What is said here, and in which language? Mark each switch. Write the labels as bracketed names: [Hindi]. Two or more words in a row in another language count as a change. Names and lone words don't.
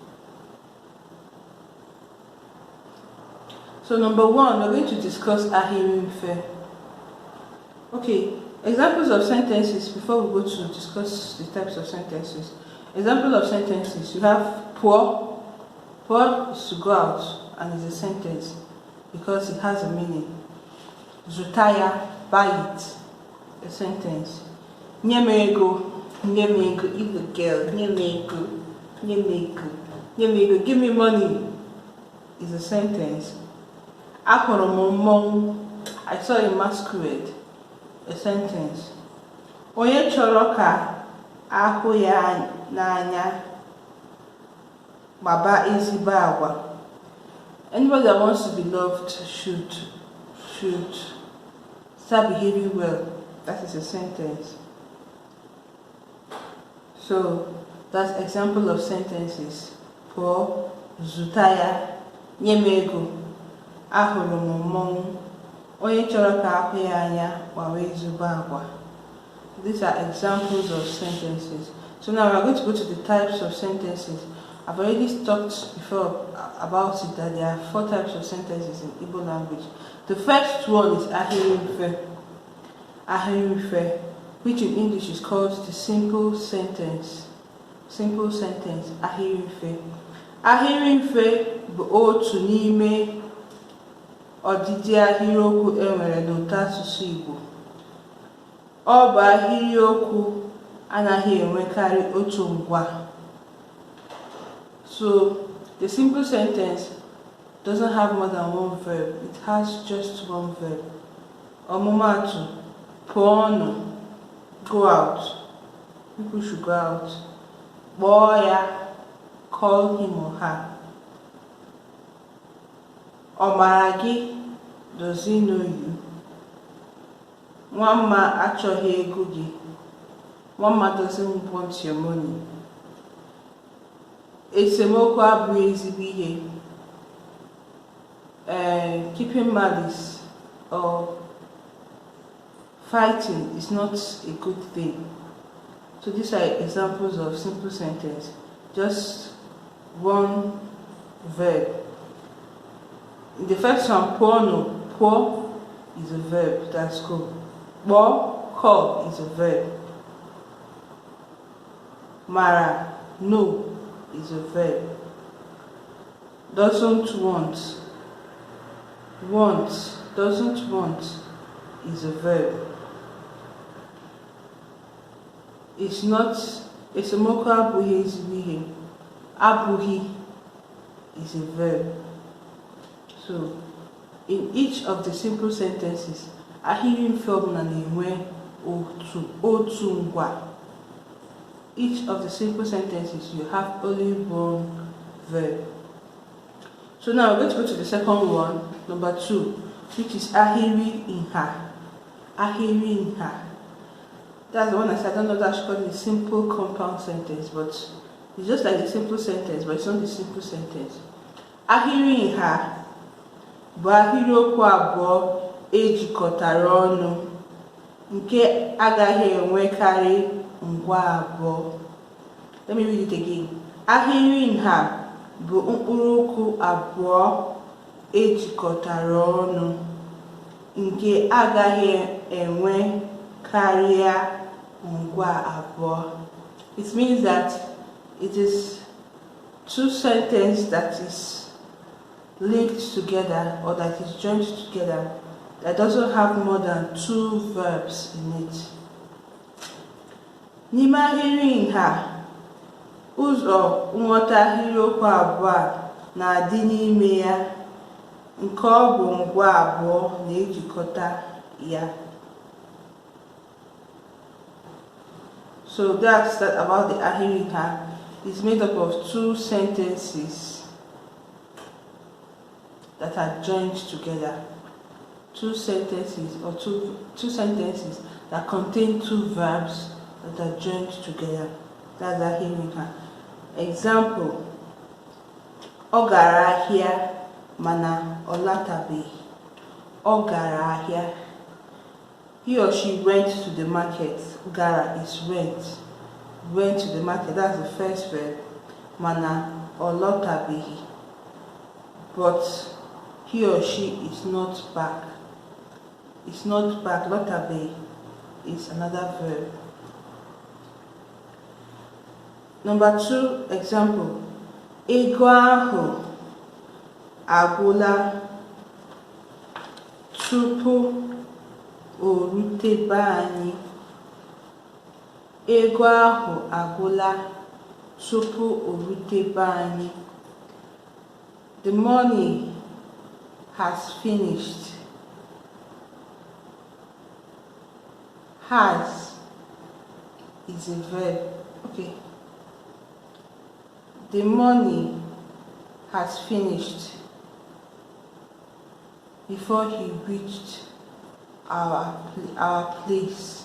[English] So number one, we're going to discuss ahịrịmfe. Okay, examples of sentences before we go to discuss the types of sentences. Example of sentences, you have pụọ. Pụọ is to go out and is a sentence because it has a meaning. [Igbo] Zụta ya, [English] buy it, a sentence. [Igbo] Nye m ego, [English] if a girl, [Igbo] nye m ego, [English] give me money, is a sentence. [Igbo] Ahụrụ m mmọnwụ, [English] I saw a masquerade, a sentence. [Igbo] Onye chọrọ ka ahụ ya n'anya Baba ezigbo agwa. [English] Anybody that wants to be loved should start behaving well. That is a sentence. So that's example of sentences. [Igbo] Pụọ, zụta ya, nye m ego, ahụrụ m mmọnwụ, onye chọrọ ka ahụ ya anya gbawa ezigbo agwa. [English] These are examples of sentences. So now we are going to go to the types of sentences. I've already talked before about it that there are 4 types of sentences in Igbo language. The first one is ahịrịmfe. Ahịrịmfe, which in English is called the simple sentence. Simple sentence, [Igbo] ahịrịmfe. Ahịrịmfe bụ otu n'ime ọdịdị ahịrịokwu enwere n'ụtọ asụsụ Igbo. Ọ bụ ahịrịokwu anaghị enwekarị otu ngwa. [English] So the simple sentence doesn't have more than one verb. It has just one verb. [Igbo] Omumatu, puonu, [English] go out. People should go out. Boya, call him or her. Omaragi, does he know you? [Igbo] Nwamma achọghị ego gị. [English] Nwamma doesn't want your money. [Igbo] Esemokwu abụghị ezigbo ihe. [English] Keeping malice or fighting is not a good thing. So these are examples of simple sentence. Just one verb. In the first one, puonu, pour is a verb, that's cool. Bo, call is a verb. Mara, no is a verb. Doesn't want. Want, doesn't want is a verb. It's not, [Igbo] esemokwu abụghị ezigbo ihe. [English] Abụghị is a verb. So, in each of the simple sentences, [Igbo] ahịrịokwu ọbụla na-enwe otu ngwa. [English] Each of the simple sentences, you have only one verb. So now we're going to go to the second one, number 2, which is [Igbo] ahịrị nha. Ahịrị nha. [English] That's the one I said. I don't know that I should call it a simple compound sentence, but it's just like a simple sentence, but it's not a simple sentence. [Igbo] Ahịrị nha bụ ahịrịokwu abụọ ejikọtara ọnụ nke agaghị enwekarị ngwa abụọ. [English] Let me read it again. [Igbo] Ahịrị nha bụ mkpụrụokwu abụọ ejikọtara ọnụ nke agaghị enwe karịa ngwa abụọ. [English] It means that it is two sentences that is linked together or that is joined together that doesn't have more than 2 verbs in it. [Igbo] N'ime ahịrị nha, ụzọ nghọta ahịrịokwu abụọ na-adị n'ime ya nke ọ bụ ngwa abụọ na-ejikọta ya. [English] So that's that about the [Igbo] ahịrị nha. [English] It's made up of 2 sentences that are joined together. 2 sentences or two sentences that contain 2 verbs that are joined together. That's [Igbo] ahịrị nha. Example: ọ gara ahịa mana ọ latabeghị. Ọ gara ahịa. [English] He or she went to the market. Gara is went. Went to the market. That's the first verb. [Igbo] Mana ọ latabeghị. [English] But he or she is not back. It's not back. Latabeghị is another verb. Number 2 example. [Igbo] Ego ahụ agwụla tupu o rute be anyị. Ego ahụ agwụla tupu o rute be anyị. [English] The money has finished. Has is a verb. Okay. The money has finished before he reached our place.